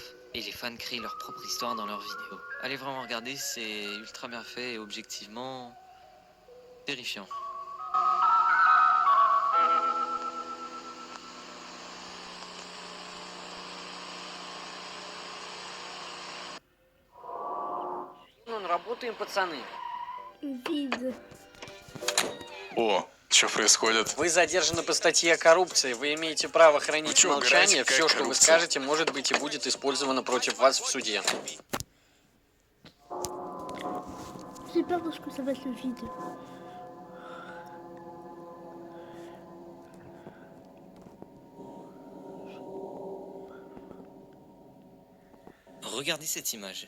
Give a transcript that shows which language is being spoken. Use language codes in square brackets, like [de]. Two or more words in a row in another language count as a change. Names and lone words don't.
[fr] Et les fans créent leur propre histoire dans leurs vidéos. Allez vraiment regarder, c'est ultra bien fait et objectivement terrifiant. [ru] Работаем, пацаны. [fr] Vide. [ru] О, что происходит? Вы задержаны по статье о коррупции. Вы имеете право хранить молчание. Все, что вы скажете, может быть и будет использовано против вас в суде. [fr] J'ai peur de ce que ça va être le vide. Regardez cette image.